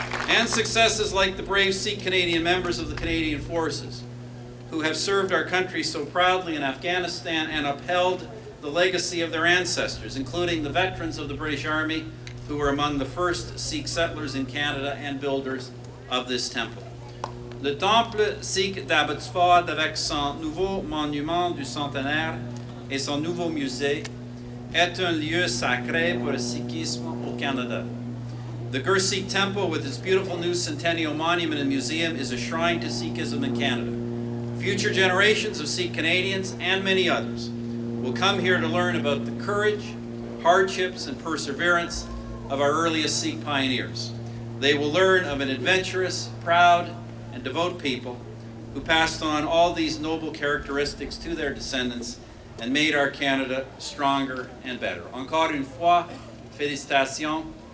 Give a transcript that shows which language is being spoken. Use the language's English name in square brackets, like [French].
[English] And successes like the brave Sikh Canadian members of the Canadian Forces, who have served our country so proudly in Afghanistan and upheld the legacy of their ancestors, including the veterans of the British Army, who were among the first Sikh settlers in Canada and builders of this temple. [French] Le Temple Sikh d'Abbotsford, avec son nouveau monument du centenaire et son nouveau musée, est un lieu sacré pour le sikhisme au Canada. [English] The Gur Sikh Temple, with its beautiful new centennial monument and museum, is a shrine to Sikhism in Canada. Future generations of Sikh Canadians, and many others, will come here to learn about the courage, hardships, and perseverance of our earliest Sikh pioneers. They will learn of an adventurous, proud, and devout people who passed on all these noble characteristics to their descendants and made our Canada stronger and better. [French] Encore une fois, félicitations.